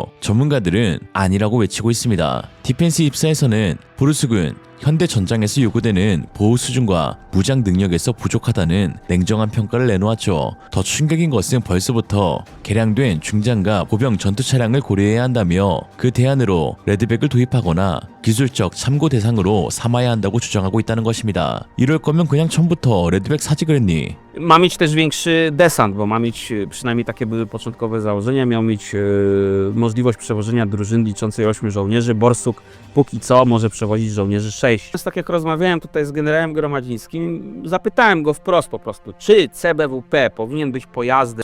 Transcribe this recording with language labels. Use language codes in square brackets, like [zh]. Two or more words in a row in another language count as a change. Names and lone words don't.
[ko] 전문가들은 아니라고 외치고 있습니다. 디펜스 입사에서는 보르스군 현대 전장에서 요구되는 보호 수준과 무장 능력에서 부족하다는 냉정한 평가를 내놓았죠. 더 충격인 것은 벌써부터 개량된 중장과 보병 전투 차량을 고려해야 한다며 그 대안으로 레드백을 doip하거나 기술적 참고 대상으로 삼아야 한다고 주장하고 있다는 것입니다. 이럴 거면 그냥 처음부터 레드백 사지 그랬니? [pl] Ma mieć też większy desant, bo ma mieć, przynajmniej takie były początkowe założenia, miał mieć możliwość przewożenia drużyny liczącej 8 żołnierzy. Borsuk póki co może przewozić żołnierzy 6. Więc tak jak rozmawiałem tutaj z generałem Gromadzińskim, zapytałem go wprost po prostu, czy CBWP powinien być pojazdem.